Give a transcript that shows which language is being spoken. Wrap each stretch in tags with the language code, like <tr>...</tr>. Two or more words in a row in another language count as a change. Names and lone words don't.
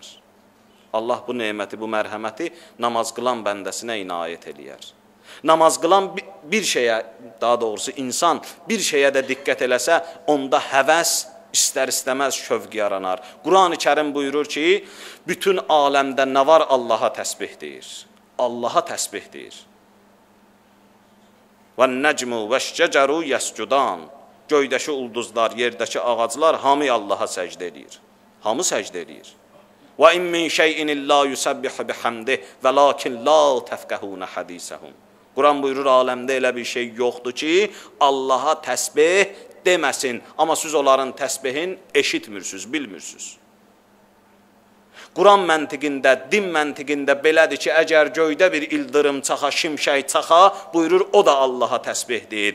<az>Allah bu neməti, bu mərhəməti namaz qılan bəndəsinə inayət eləyər. Namaz qılan bir şeyə, daha doğrusu insan bir şeyə də diqqət eləsə, onda həvəs, istər-istəməz şövq yaranar. Quran-ı Kərim buyurur ki, bütün aləmdə nə var Allaha təsbih deyir. Allaha təsbih deyir.</az> <ar>وَالنَّجْمُ وَالشَّجَرُ يَسْجُدَانِ</ar> <az>Göydəki ulduzlar, yerdəki ağaclar hamı Allaha səcdə edir. Hamı səcdə edir.</az> <ar>وَاِنْ مِنْ شَيْءٍ اللّٰهُ يُسَبِّحُ بِحَمْدِهِ وَلَاكِنْ لَا تَفْقَهُونَ حَدِيثَهُمْ</ar> <az>Quran buyurur, aləmdə elə bir şey yoxdur ki, Allaha təsbih deməsin. Amma siz onların təsbihin eşitmirsiniz, bilmirsiniz. Quran məntiqində, din məntiqində belədir ki, əgər göydə bir ildırım çaxa, şimşək çaxa, buyurur, o da Allaha təsbih deyir.</az>